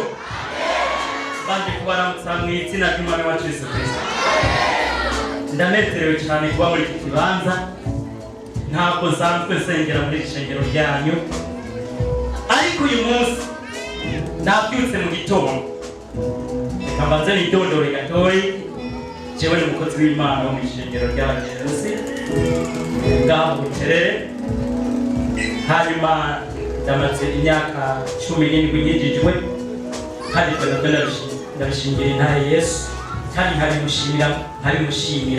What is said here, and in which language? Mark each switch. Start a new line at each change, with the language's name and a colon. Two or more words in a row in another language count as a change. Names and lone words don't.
Rundi: Bandi kubaramutsa mu izina ry'Umwami wacu Yesu Kristo. Ndanezerewe cyane kuba muri iki kibanza. Ntabwo nsanzwe nsengera muri iki shengero ryanyu, ariko uyu munsi nabyutse mu gitondo reka mbanze nidondore gatoyi. Jewe ni umukozi w'Imana wo mu ishengero ry'Abagerusi ngaha mu Buterere. Hanyuma ndamaze imyaka 17 nyinjijwe, kandi ndabishingira intahe Yesu, kandi nkarimushimira.